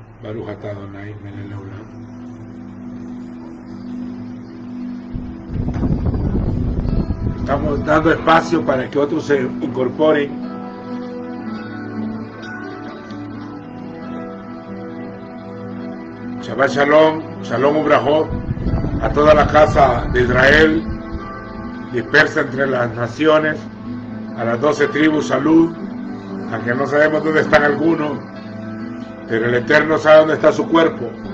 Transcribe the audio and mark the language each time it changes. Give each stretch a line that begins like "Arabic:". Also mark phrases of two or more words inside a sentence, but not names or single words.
Hebrew: ברוך אתה אדוני מלך לעולם.
Spanish: Estamos dando espacio para que otros se incorporen.
Hebrew: שבת שלום שלום וברכות,
Spanish: a toda la casa de Israel, dispersa entre las naciones, a las 12 tribus, salud, aunque no sabemos dónde están algunos, pero el Eterno sabe dónde está su cuerpo.